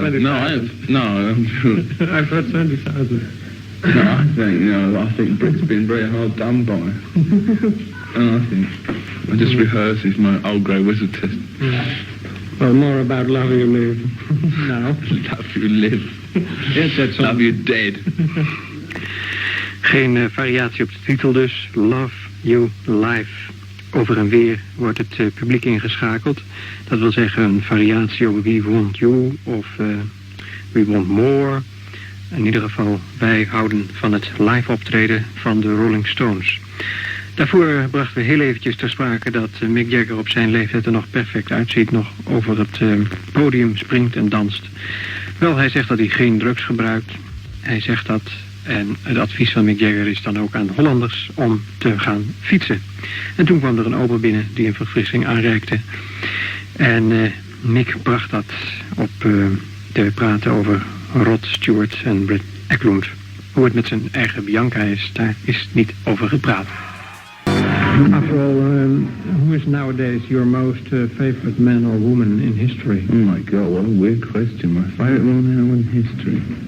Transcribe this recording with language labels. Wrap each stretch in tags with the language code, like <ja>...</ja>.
<en>20,000. I've heard 20,000. No, I think Britt's been very hard done by. And I just rehearses my old grey whistle test. Well, more about Love You Live now. Love You Live. Yes, that's all. Love You Dead.</en> <nl>Geen variatie op de titel dus. Love You Live. Over en weer wordt het publiek ingeschakeld. Dat wil zeggen een variatie over We Want You of We Want More. In ieder geval, wij houden van het live optreden van de Rolling Stones. Daarvoor brachten we heel eventjes ter sprake dat Mick Jagger op zijn leeftijd er nog perfect uitziet. Nog over het podium springt en danst. Wel, hij zegt dat hij geen drugs gebruikt. Hij zegt dat. En het advies van Mick Jagger is dan ook aan Hollanders om te gaan fietsen. En toen kwam er een ober binnen die een verfrissing aanreikte. En Mick bracht dat op te praten over Rod Stewart en Britt Eklund. Hoe het met zijn eigen Bianca is, daar is niet over gepraat.</nl> <en>After all, who is nowadays your most favorite man or woman in history? Oh my God, what a weird question. My favorite man in history.</en>